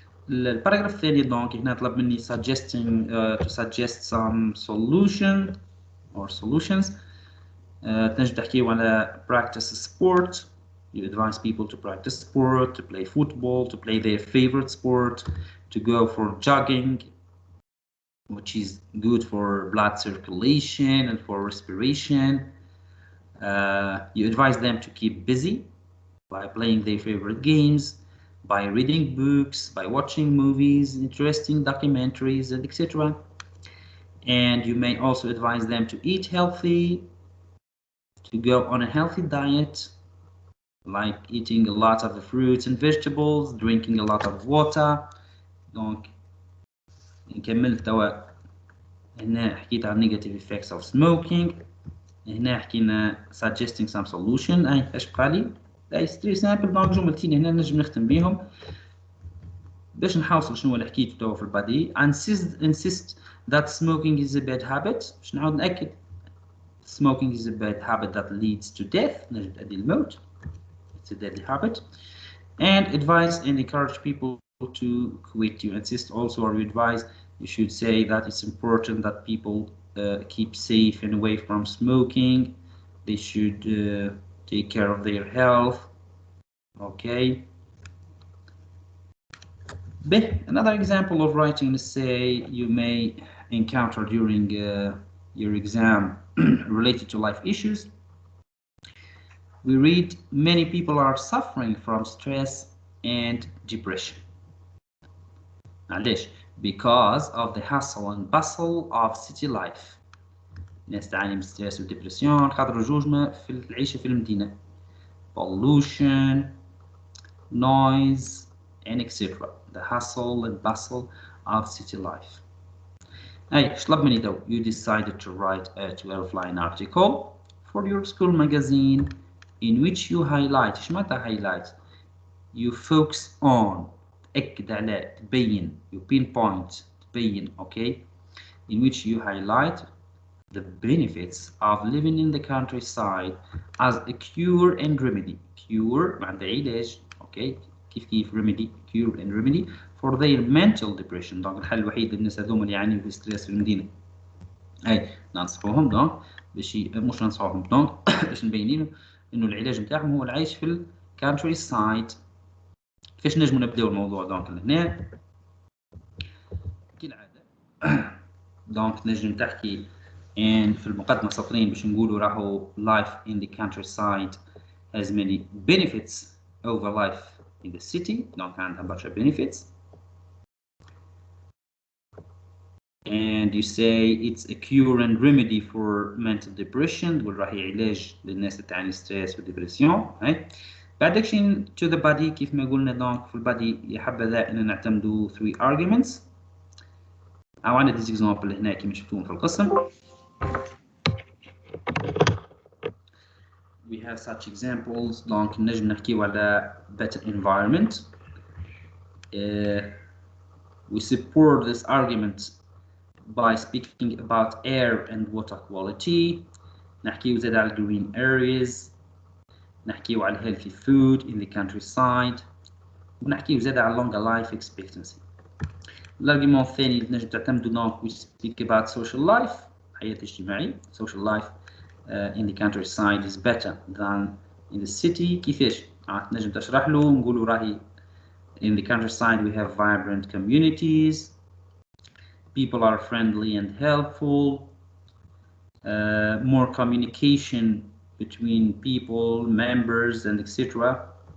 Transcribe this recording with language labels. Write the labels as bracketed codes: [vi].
[ar] الباراجراف الثاني دونك هنا طلب مني [en] suggesting to suggest some solution or solutions. [ar] تنجم تحكيو على practice sport. [en] You advise people to practice sport, to play football, to play their favorite sport, to go for jogging, which is good for blood circulation and for respiration. You advise them to keep busy by playing their favorite games, by reading books, by watching movies, interesting documentaries, and etc. And you may also advise them to eat healthy, to go on a healthy diet, like eating a lot of the fruits and vegetables, drinking a lot of water. [ar] Donc نكمل توا. هنا حكيت عن [en] negative effects of smoking. [ar] هنا حكينا [en] suggesting some solution. [ar] أي ايش بقالي؟ أي ستري سامبل. دونك جملتين هنا نجم نختم بيهم باش نحاول شنو اللي حكيته توا في البادي. [en] insist that smoking is a bad habit. [ar] باش نعاود نأكد [en] smoking is a bad habit that leads to death. [ar] نجم تؤدي للموت. [en] It's a deadly habit. And advise and encourage people to quit. You insist also or you advise, you should say that it's important that people keep safe and away from smoking. They should take care of their health. Okay. Another example of writing an essay, you may encounter during your exam related to life issues. We read many people are suffering from stress and depression. معلش because of the hustle and bustle of city life. [ar] الناس تعاني من ستريس وديبرسيون خاطر وجوجنا في العيشة في المدينة. [en] Pollution, noise, and etc. The hustle and bustle of city life. [ar] أي طلب مني [en] دو you decided to write a 12-line article for your school magazine in which you highlight. [ar] إيش معناتها [en] highlight؟ You focus on [ar] تأكد على تبين [en] you pinpoint تبين okay in which you highlight the benefits of living in the countryside as a cure and remedy. Cure [ar] معناتها علاج [en] okay كيف remedy cure and remedy for their mental depression. [ar] دونك الحل الوحيد للناس هذوما اللي يعانيوا بالستريس في المدينة. أي ننصحوهم دونك باش مش ننصحوهم دونك باش نبين لهم إنه العلاج نتاعهم هو العيش في الكانتري سايد. كيفاش نجموا نبداو الموضوع دونك لهنا كالعادة دونك نجم تحكي and في المقدمة سطرين باش نقولوا راهو [en] life in the countryside has many benefits over life in the city. [ar] دونك عندها برشا [en] benefits and you say it's a cure and remedy for mental depression. [ar] تقول راهي علاج للناس اللي تعاني ستريس وديبرسيون. بعدك شين [en] to the body [ar] كيف ما قلنا دونك في البادي يحبذا ان نعتمدوا 3 arguments. او عندنا ديز example هنا كيما شفتوهم في القسم. [en] We have such examples. [ar] دونك نجم نحكيو على [en] better environment. We support this argument by speaking about air and water quality. [ar] نحكيو زاد على green areas. نحكيو على [en] healthy food in the countryside. [ar] ونحكيو زاد على [en] longer life expectancy. [ar] الارجيومون الثاني اللي تنجم تعتمدوا دونك [en] we speak about social life [ar] حياة اجتماعية. [en] Social life in the countryside is better than in the city. [ar] كيفاش؟ تنجم تشرح له نقولوا راهي [en] in the countryside we have vibrant communities. People are friendly and helpful. More communication between people, members, and etc.